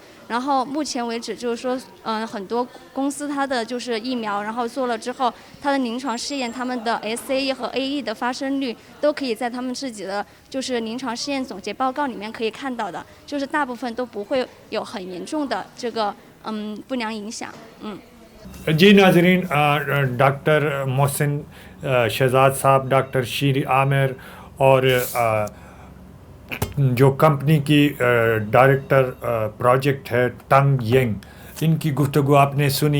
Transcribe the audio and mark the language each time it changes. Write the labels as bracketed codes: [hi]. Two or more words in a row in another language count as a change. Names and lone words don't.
[zh] 然后目前为止就是说，很多公司它的就是疫苗，然后做了之后，它的临床试验，他们的 SAE 和 AE 的发生率都可以在他们自己的就是临床试验总结报告里面可以看到的，就是大部分都不会有很严重的这个不良影响。 [hi] जी नाजरीन, डॉक्टर मोहसिन शहजाद साहब, डॉक्टर शीर आमिर और जो कंपनी की [en] director project [hi] है टंग येंग, इनकी गुफ्तगू आपने सुनी।